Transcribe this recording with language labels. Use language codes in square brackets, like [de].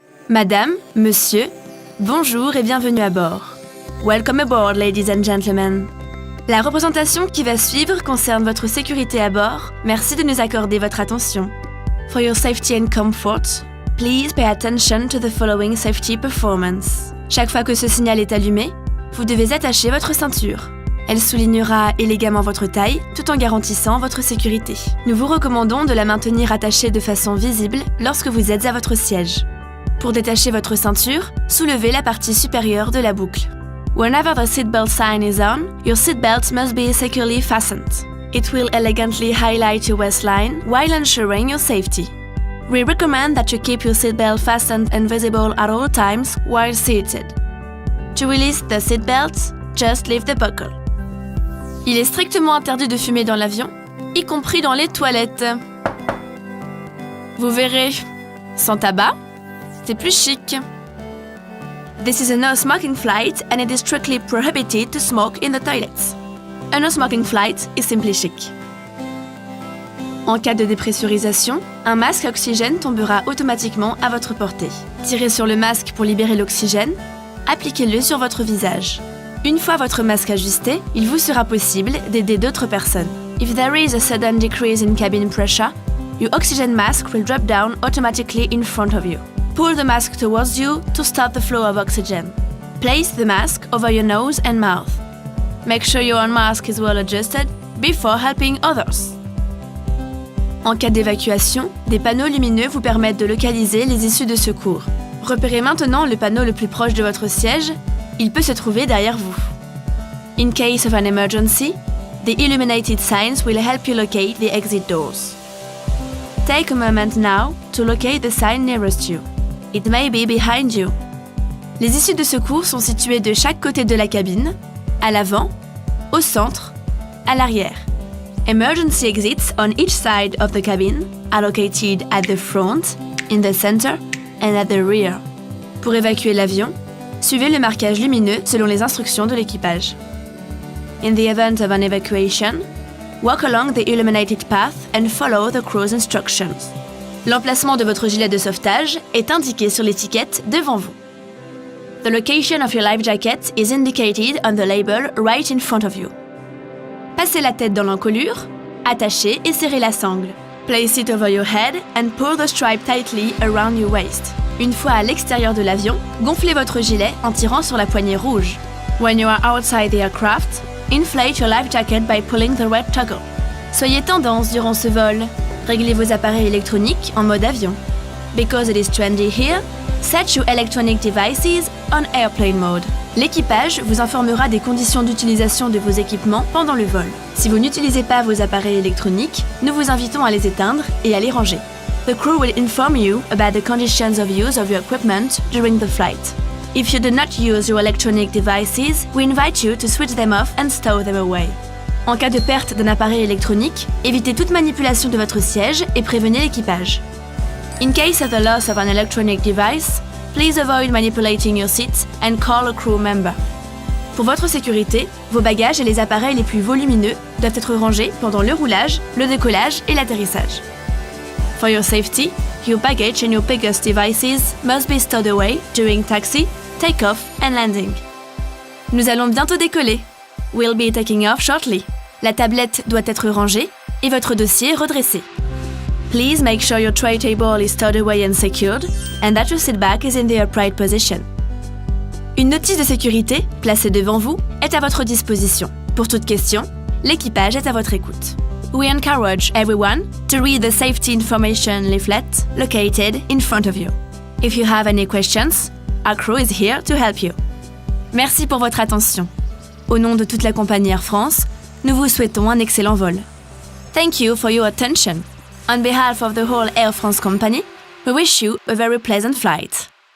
[fr] Madame, monsieur, bonjour et bienvenue à bord. [en] Welcome aboard, ladies and gentlemen. [fr] La représentation qui va suivre concerne votre sécurité à bord. Merci de nous accorder votre attention. [en] For your safety and comfort, please pay attention to the following safety performance. [fr] Chaque fois que ce signal est allumé, vous devez attacher votre ceinture. Elle soulignera élégamment votre taille tout en garantissant votre sécurité. Nous vous recommandons de la maintenir attachée de façon visible lorsque vous êtes à votre siège. Pour détacher votre ceinture, soulevez la partie supérieure de la boucle. [en] Whenever the seatbelt sign is on, your seatbelt must be securely fastened. It will elegantly highlight your waistline while ensuring your safety. We recommend that you keep your seatbelt fastened and visible at all times while seated. To release the seatbelt, just lift the buckle. [fr] Il est strictement interdit de fumer dans l'avion, y compris dans les toilettes. Vous verrez, sans tabac, c'est plus chic. [en] This is a no-smoking flight and it is strictly prohibited to smoke in the toilets. A no-smoking flight is simply chic. [fr] En cas de dépressurisation, un masque à oxygène tombera automatiquement à votre portée. Tirez sur le masque pour libérer l'oxygène, appliquez-le sur votre visage. Une fois votre masque ajusté, il vous sera possible d'aider d'autres personnes. [en] If there is a sudden decrease in cabin pressure, your oxygen mask will drop down automatically in front of you. Pull the mask towards you to stop the flow of oxygen. Place the mask over your nose and mouth. Make sure your own mask is well adjusted before helping others. [fr] En cas d'évacuation, des panneaux lumineux vous permettent de localiser les issues de secours. Repérez maintenant le panneau le plus proche de votre siège. Il peut se trouver derrière vous. [en] In case of an emergency, the illuminated signs will help you locate the exit doors. Take a moment now to locate the sign nearest you. It may be behind you. [fr] Les issues de secours sont situées de chaque côté de la cabine, à l'avant, au centre, à l'arrière. [en] Emergency exits on each side of the cabin are located at the front, in the center, and at the rear. [fr] Pour évacuer l'avion, suivez le marquage lumineux selon les instructions de l'équipage. [en] In the event of an evacuation, walk along the illuminated path and follow the crew's instructions. [fr] L'emplacement de votre gilet de sauvetage est indiqué sur l'étiquette devant vous. [en] The location of your life jacket is indicated on the label right in front of you. [fr] Passez la tête dans l'encolure, attachez et serrez la sangle. [en] Place it over your head and pull the stripe tightly around your waist. [fr] Une fois à l'extérieur de l'avion, gonflez votre gilet en tirant sur la poignée rouge. [en] When you are outside the aircraft, inflate your life jacket by pulling the red toggle. [fr] Soyez tendance durant ce vol. Réglez vos appareils électroniques en mode avion. [en] Because it is trendy here, set your electronic devices on airplane mode. [fr] L'équipage vous informera des conditions d'utilisation de vos équipements pendant le vol. Si vous n'utilisez pas vos appareils électroniques, nous vous invitons à les éteindre et à les ranger. [en] The crew will inform you about the conditions of use of your equipment during the flight. If you do not use your electronic devices, we invite you to switch them off and stow them away. [fr] En cas de perte d'un appareil électronique, évitez toute manipulation de votre siège et prévenez l'équipage. [en] In case of the loss of an electronic device, please avoid manipulating your seat and call a crew member. [fr] Pour votre sécurité, vos bagages et les appareils les plus volumineux doivent être rangés pendant le roulage, le décollage et l'atterrissage. [en] For your safety, your baggage and your biggest devices must be stowed away during taxi, take-off and landing. [fr] Nous allons bientôt décoller. [en] We'll be taking off shortly. [fr] La tablette doit être rangée et votre dossier redressé. [en] Please make sure your tray table is stowed away and secured and that your seat back is in the upright position. [fr] Une notice de sécurité, placée devant vous, est à votre disposition. Pour toute question, l'équipage est à votre écoute. [en] We encourage everyone to read the safety information leaflet located in front of you. If you have any questions, our crew is here to help you. [fr] Merci pour votre attention. Au nom de toute la compagnie Air France, nous vous souhaitons un excellent vol. [en] Thank you for your attention. On behalf of the whole Air France company, we wish you a very pleasant flight.